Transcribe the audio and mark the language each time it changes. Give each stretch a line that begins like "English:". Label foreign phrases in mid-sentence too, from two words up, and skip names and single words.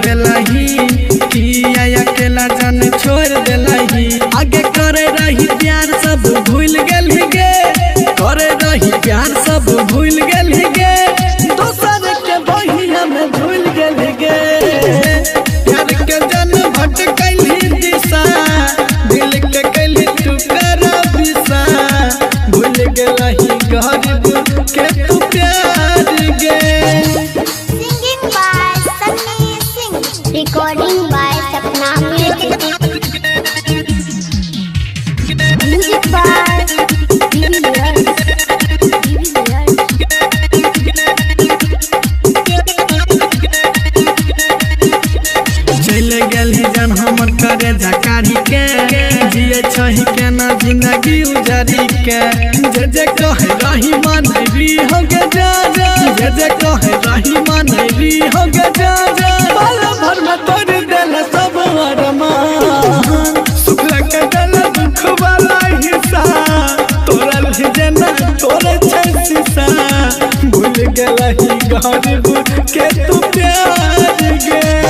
Maithili: देलही, किया अकेला जान छोड़ देलही, आगे करे रही प्यार सब भूल गेलही गे, करे रही प्यार सब भूल गेलही गे, दोसर के बहिया में भूल गेलही गे, प्यार के जन भटकलही दिशा, दिल के कलही टुकड़ा बिसा, भूल गेलही गरीब के तू प्यार गे।
English: Singing by Sunny Singh. Recording by Sapna Music. Music by TV Layers.
Maithili: चले गेलही जन हमर करे झकारी के, जिए छही के ना जिंदगी उजारी के, जे जे कहे रही मानरी हो गे जा जा, जे जे कहे रही मानरी हो गे जा जा, पल भर में तोड़ देल सब अरमान, सुख लगे देल दुख वाला हिस्सा, तोरा लीजे ना तोरे छै शीशा, भूल गेलही गरीब के तू प्यार गे।